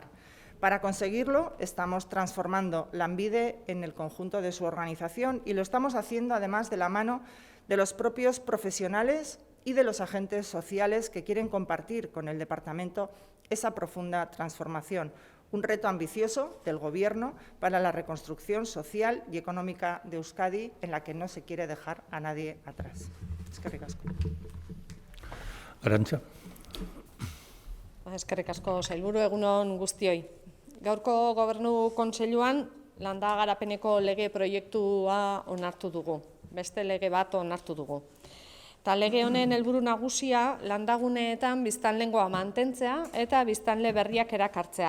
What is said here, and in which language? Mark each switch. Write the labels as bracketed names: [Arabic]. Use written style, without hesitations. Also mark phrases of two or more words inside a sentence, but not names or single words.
[Spanish] Para conseguirlo, estamos transformando Lanbide en el conjunto de su organización y lo estamos haciendo además de la mano de los propios profesionales y de los agentes sociales que quieren compartir con el departamento esa profunda transformación, un reto ambicioso del Gobierno para la reconstrucción social y económica de Euskadi, en la que no se quiere dejar a nadie atrás. [Basque] Eskerrik asko. Arantxa. Eskerrik asko, sailburu, egunon guztioi. Gaurko Gobernu Kontseiluan landa garapeneko lege proiektua onartu dugu, beste lege bat onartu dugu. Eta lege honen helburu nagusia landaguneetan biztanlegoa mantentzea eta biztanle berriak erakartzea.